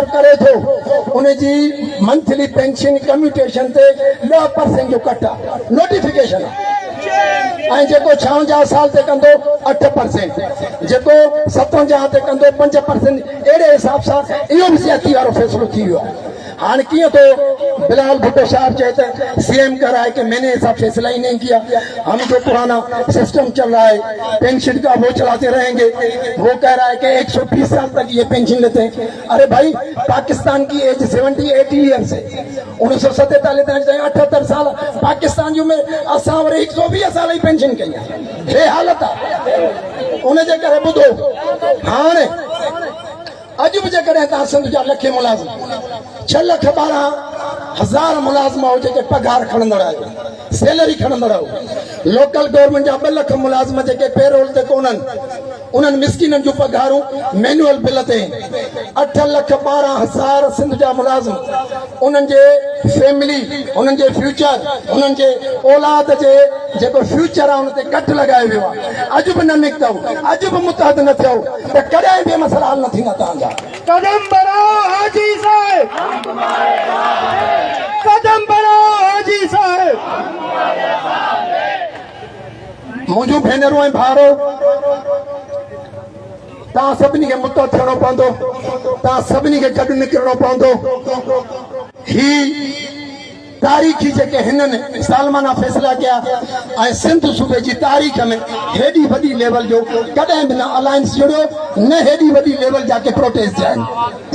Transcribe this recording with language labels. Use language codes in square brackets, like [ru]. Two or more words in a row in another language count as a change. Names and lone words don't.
[sd] करे थो उन जी [en] monthly pension commutation [sd] ते 10% जो कट आहे नोटिफिकेशन आहे ऐं जेको 56 साल ते कंदो 8% जेको 57 ते कंदो 5% अहिड़े हिसाब सां इहो बि सियाती वारो फ़ैसिलो थी वियो आहे [ur] ہاں کیا تو بلال بھٹو صاحب کہتے ہیں سی ایم کہہ رہا ہے کہ میں نے ایسا فیصلہ ہی نہیں کیا ہم جو پرانا سسٹم چل رہا ہے پنشن کا وہ چلاتے رہیں گے وہ کہہ رہا ہے کہ 120 سال تک یہ پنشن لیتے ہیں ارے بھائی پاکستان کی ایج 70-80 ایئرز ہے 1947 78 سال پاکستان [sd] जो में असां वरी 120 साल ही पेंशन कई हे हालत आहे उन जे करे ॿुधो हाणे अॼु बि जेकॾहिं तव्हां सिंध जा लखे मुलाज़िम 6,12,000 मुलाज़िम हो जेके पघार खणंदड़ आहियो सैलरी खणंदड़ आहियो [en] local government [sd] जा 2 लख मुलाज़िम जेके पेरोल ते कोन्हनि उन्हनि मिसकिननि जूं पघारूं [en] manual bill [sd] ते 8,12,000 सिंध जा मुलाज़िम उन्हनि जे फैमिली उन्हनि जे फ्यूचर उन्हनि जे औलाद जे जेको फ्यूचर आहे उन ते कट लॻायो वियो आहे अॼु बि न निकितव अॼु बि मुतहद न थियो त कॾहिं बि मसइला हल न थींदा तव्हांजा [ur] قدم بڑھاؤ حاجی صاحب قدم بڑھاؤ حاجی صاحب कदम बढ़ाओ हाजी साहब [sd] मुंहिंजूं भेनरूं ऐं भाउरो तव्हां सभिनी खे मुतहद थियणो पवंदो तव्हां सभिनी खे गॾु निकिरणो पवंदो ही तारीख़ी जेके हिननि सालमाना फ़ैसिला कया ऐं सिंध सूबे जी तारीख़ में हेॾी वॾी लेवल जो कॾहिं बि न अलायंस जुड़ियो न हेॾी वॾी लेवल जा के प्रोटेस्ट थिया आहिनि